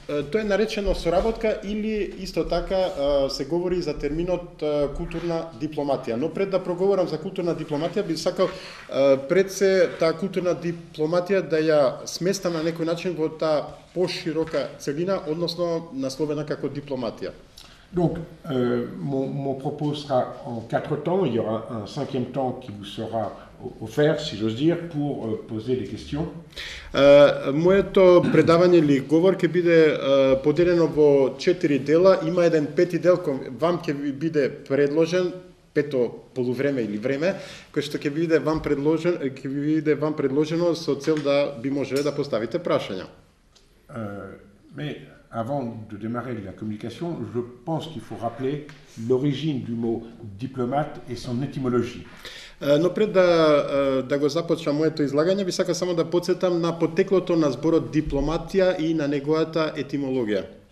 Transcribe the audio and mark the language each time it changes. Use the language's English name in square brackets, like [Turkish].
[Macedonian] Тоа е наречено соработка или исто така се говори за терминот културна дипломатија. Но пред да проговорам за културна дипломатија, би сакал пред се таа културна дипломатија да ја сместам на некој начин во таа поширока целина, односно насловена како дипломатија. [French] Donc, mon propos sera en 4 temps. Il y aura un 5e temps qui vous sera offert, si j'ose dire, pour poser des questions. [Macedonian] Моето предавање или говор ќе биде поделено во 4 дела. Има еден 5-ти дел кој вам ќе ви биде предложен, пето полувреме или време, кој што ќе биде вам предложено со цел да би можеле да поставите прашања. [French] Mais avant de démarrer la communication, je pense qu'il faut rappeler l'origine du mot diplomate et son étymologie. [Macedonian] Но пред да го започнам моето излагање, би сакал само да потсетам на потеклото на зборот дипломатија и на неговата етимологија.